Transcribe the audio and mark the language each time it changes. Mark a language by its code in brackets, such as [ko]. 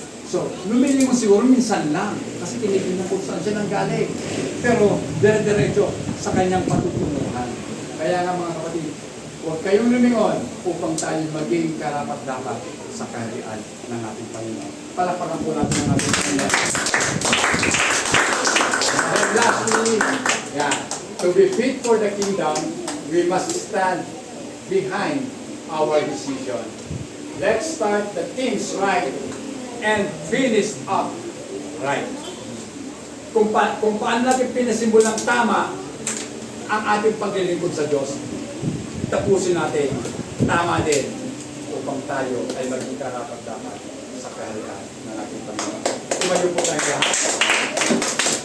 [tl] So, lumilingon siguro minsan lang kasi tinitingnan kung saan siya nanggaling. Pero, dire-diretso sa kanyang patutunguhan. Kaya nga mga kapatid, huwag kayong lumingon upang tayo maging karapat-dapat sa kaharian ng ating Panginoon. Palakpakan po natin ang ating Panginoon. [en] And lastly, to be fit for the kingdom, we must stand behind our decision. Let's start the things right and finish up right. [tl] Kung paano natin pinasimulang tama ang ating paglilingkod sa Diyos, tapusin natin tama din upang tayo ay maging karapat-dapat sa kaharian ng ating Panginoon. Tumayo po tayo lahat.